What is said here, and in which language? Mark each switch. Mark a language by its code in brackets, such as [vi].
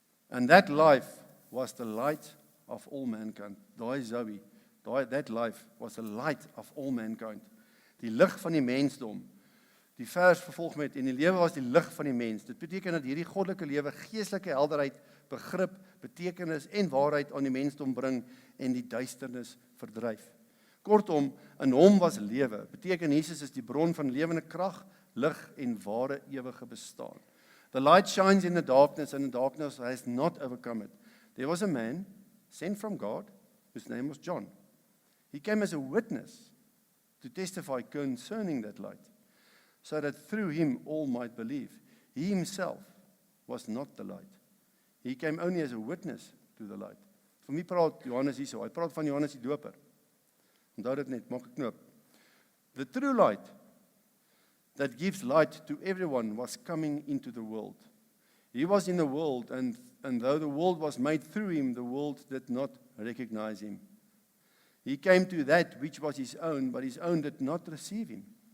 [en] And that life was the light of all mankind. [af] Daai Zoe, [en] that life was the light of all mankind. [af] Die lig van die mensdom. Die vers vervolg met, en die lewe was die lig van die mens. Dit beteken dat hierdie goddelike lewe geestelike helderheid, begrip, betekenis en waarheid aan die mensdom bring en die duisternis verdryf. Kortom, in hom was lewe. Beteken Jesus is die bron van lewende krag, lig en ware ewige bestaan. [en] The light shines in the darkness and the darkness has not overcome it. There was a man sent from God whose name was John. He came as a witness to testify concerning that light, so that through him all might believe. He himself was not the light. He came only as a witness to the light. [af] Van wie praat Johannes hierso? Hy praat van Johannes die Doper. Onthou dit net, maak 'n knoop. [en] The true light that gives light to everyone was coming into the world. He was in the world, and though the world was made through him, the world did not recognize him. He came to that which was his own, but his own did not receive him.